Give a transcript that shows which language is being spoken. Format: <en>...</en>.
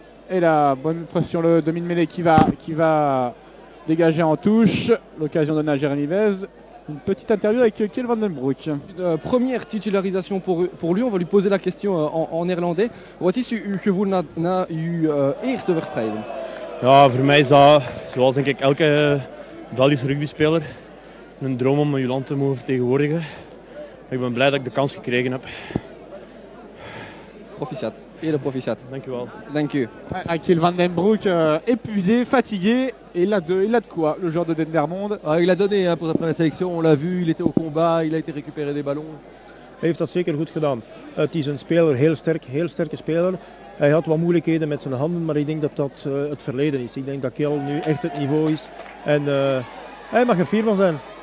<fr>Et la bonne pression, le demi-mêlée qui va dégager en touche. L'occasion donnée à Jérémy Besse. Une petite interview avec Kiel Van Den Broek. Une première titularisation pour lui. On va lui poser la question en néerlandais.</fr> <nl>Wat is uw gevoel na uw eerste wedstrijd? Ja, voor mij is dat, zoals denk ik elke Belgische rugbyspeler, een droom om je land te mogen vertegenwoordigen. Ik ben blij dat ik de kans gekregen heb. Proficiat. Eerder proficiat. Dank u wel. Dank u.</nl> <fr>Kiel Van Den Broek, épuisé, fatigué. Et il a de quoi, le joueur de Dendermonde? Il a donné hein, pour sa première sélection, on l'a vu, il était au combat, il a été récupérer des ballons.</fr> <nl>Hij heeft dat zeker goed gedaan. Het is een speler, heel sterke speler. Hij had wat moeilijkheden met zijn handen, maar ik denk dat dat het verleden is. Ik denk dat Kiel nu echt het niveau is. En hij mag er fier van zijn.</nl>